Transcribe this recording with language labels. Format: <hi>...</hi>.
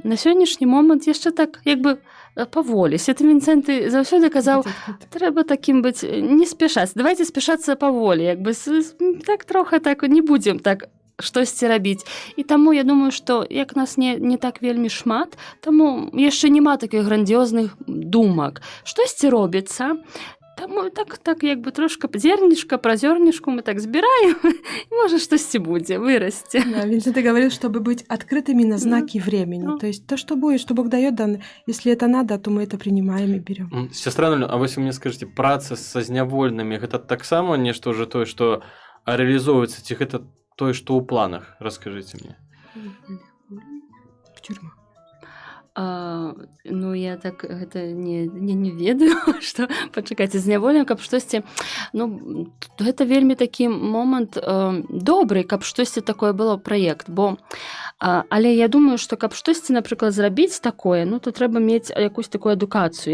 <be>На сённяшні момант яшчэ так, як бы, паволі. Святы Вінцэнт заўсёды казаў, трэба такім быць, не спяшаць, давайте спяшацца паволі, як бы так трохи так не будзем так штосьці рабіць. І таму я думаю, што як нас не так вельмі шмат, таму яшчэ няма такіх грандіёзных думак. Штосьці робіцца, таму так як бы трошка зернішка, пра зернішку мы так збіраем, і можа штосьці будзе, вырасце.</be> <ru>Да, Винсент говорил, чтобы быть открытыми на знаки времени. То есть то, что будет, что Бог дает, если это надо, то мы это принимаем и берем.</ru> <be>Сестра Нуля, а вось вы мне скажите, праца са знявольнымі, гэта таксама нешта ўжо тое, што рэалізоўваецца, ці гэта тое, што ў планах? Раскажыце мне.</be> <ru>В тюрьму.</ru> <be>Ну я так гэта не ведаю, што пачакайце зняволеным, каб штосьці, ну гэта вельмі такі момант добры, каб штосьці такое было праект, бо але я думаю, што каб штосьці, напрыклад, зрабіць такое, ну то трэба мець якусь такую адукацыю.</be>